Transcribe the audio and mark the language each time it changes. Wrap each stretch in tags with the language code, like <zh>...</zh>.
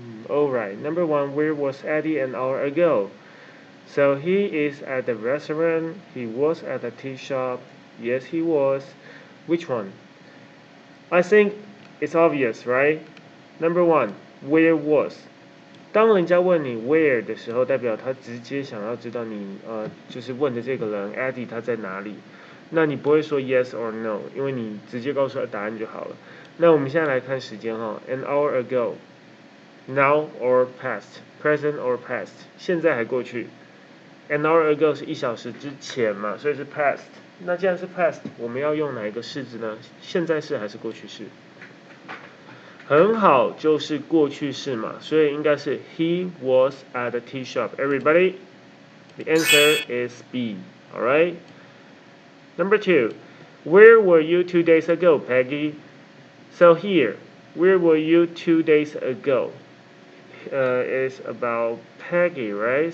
<en>Alright, number 1, where was Eddie an hour ago? So he is at the restaurant, he was at the tea shop, yes he was. Which one? I think it's obvious, right? Number 1, where was?</en> <zh>当人家问你 where 的时候，代表他直接想要知道你就是问的这个人 Eddie 他在哪里。那你不会说</zh> <en>yes or no，</en> <zh>因为你直接告诉他答案就好了。那我们现在来看时间哈 ，</zh> <en>an hour ago， now or past， present or past，</en> <zh>现在还过去。</zh> <en>an hour ago</en> <zh>是1小时之前嘛，所以是 past。那既然是 past， 我们要用哪一个式子呢？现在式还是过去式？很好，就是过去式嘛，所以应该是</zh> <en>He was at the tea shop. Everybody, the answer is B. All right. Number 2, where were you 2 days ago, Peggy? So here, where were you 2 days ago? Is about Peggy, right?</en>